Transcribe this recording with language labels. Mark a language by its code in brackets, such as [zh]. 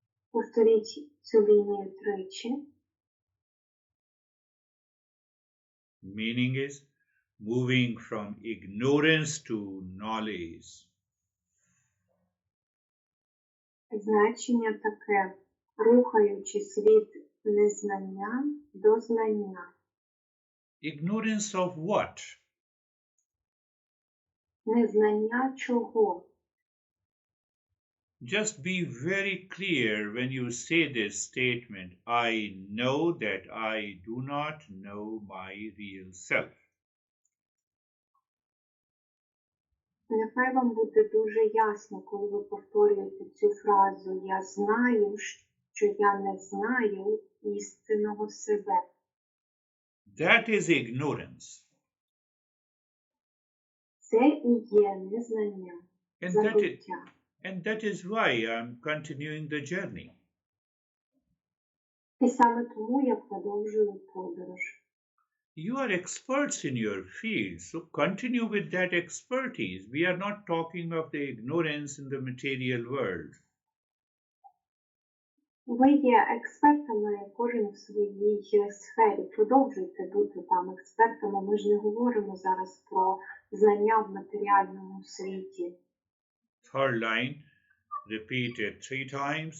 [uk] Повторіть цю лінію тричі. [en] Meaning is moving from ignorance to knowledge. [uk] Значення таке, рухаючись від незнання до знання. [en] Ignorance of what? [uk] Незнання чого? [en] Just be very clear when you say this statement, I know that I do not know my real self. [uk] Нехай вам буде дуже ясно, коли ви повторюєте цю фразу «Я знаю, що я не знаю істинного себе». [en] That is ignorance. [uk] Це і є незнання, забуття. [en] And that is why I'm continuing the journey. [uk] І саме тому я продовжую подорож. [en] You are experts in your field, so continue with that expertise. We are not talking of the ignorance in the material world. [uk] Ви є експертами, кожен в своїй сфері. Продовжуйте бути там експертами. Ми ж не говоримо зараз про знання в матеріальному світі. [en] Third line, repeat it 3 times.